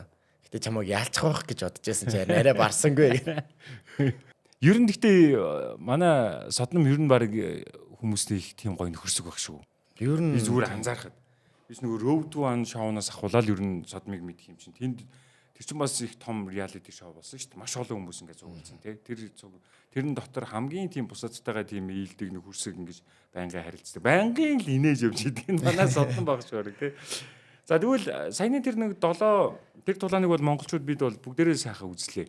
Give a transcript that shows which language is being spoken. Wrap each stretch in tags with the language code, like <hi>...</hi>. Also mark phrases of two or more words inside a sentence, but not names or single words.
<mn>Гэтэ чамайг яалчих байх гэж бодож байсан чи арай барсангүй. Ер нь гэхдээ манай содном ер нь баг хүмүүстэй их тийм гоё нөхөрсөг байх шүү. Ер нь би зүгээр анзаархад. Биш нөгөө Road to One шоунаас ахуулаад ер нь содмыг мэдх юм чинь. Тэнд тэр чинь бас их том</mn> <en>reality show</en> <mn>болсон шүү дээ. Маш олон хүмүүс ингээд зугуулсан тий. Тэрэн дотор хамгийн тийм бусадтайгаа тийм ээлдэг нөхөрсөг ингэж байнгын харилцдаг. Байнгын л инээж явж идэг нь манай содон баг шүү тий. За тэгвэл саяны тэр нэг 7 тэр тулааныг бол монголчууд бид бол бүгдээрээ сайхан үзлээ.</mn>